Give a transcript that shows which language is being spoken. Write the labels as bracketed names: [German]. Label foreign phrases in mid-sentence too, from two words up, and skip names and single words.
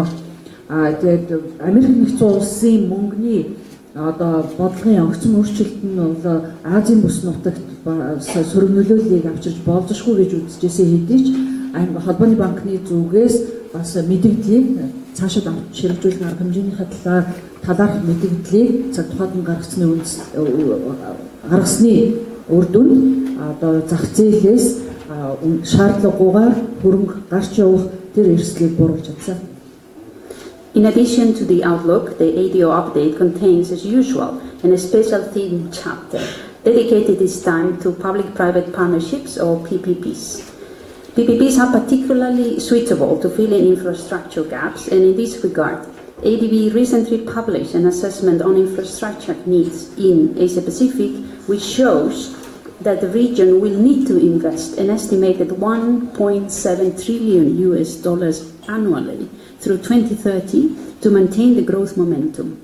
[Mongolian] Тэгээд Америкийн нэгдсэн улсын мөнгөний одоо бодлогын огцом өөрчлөлт нь бол Азийн бүс нутагт сөрөг нөлөөллийг авчирч болзошгүй гэж үзэжсэн хэдий ч холбооны банкны зүгээс бас мэдээллийг цаашид авч хэрэгжүүлэх арга хэмжээнийхээ талаарх мэдээллийг цаг тухайд нь гаргасны үр дүнд одоо зах зээлээс шаардлагагүйгээр хөрөнгө гарч явах тэр эрсдлийг бууруулж чадсан. [English] In addition to the outlook, the ADO update contains, as usual, a special theme chapter dedicated this time to public-private partnerships or PPPs. PPPs are particularly suitable to fill in infrastructure gaps, and in this regard, ADB recently published an assessment on infrastructure needs in Asia-Pacific, which shows that the region will need to invest an estimated $1.7 trillion annually through 2030 to maintain the growth momentum.